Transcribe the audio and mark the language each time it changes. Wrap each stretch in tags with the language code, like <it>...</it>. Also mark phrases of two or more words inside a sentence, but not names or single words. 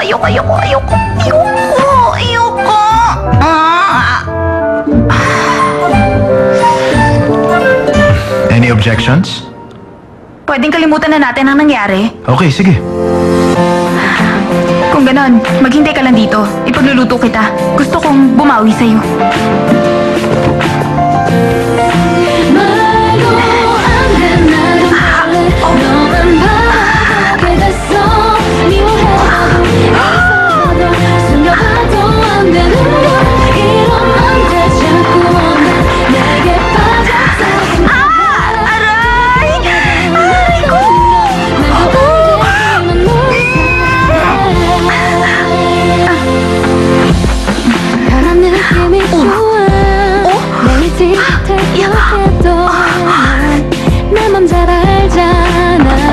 <en>Any objections?</en> <tl>Pwedeng kalimutan na natin ang nangyari. Okay, sige. Kung ganon, maghintay ka lang dito. Ipagluluto kita. Gusto kong bumawi sa'yo.</tl> <ko>말도 안 돼 나도 몰래 너만 바라보게 됐어 미워해도 애써도 숨겨봐도 안 되는 걸 이런 맘들 자꾸 오면 내게 빠져서</ko> <tl>Aray! Aray ko!</tl> <ko>말도 안 되지만 널 사랑해 바람 느낌이 좋아 내일 뒤끝에 기억해도 내 맘 잘 알잖아</ko>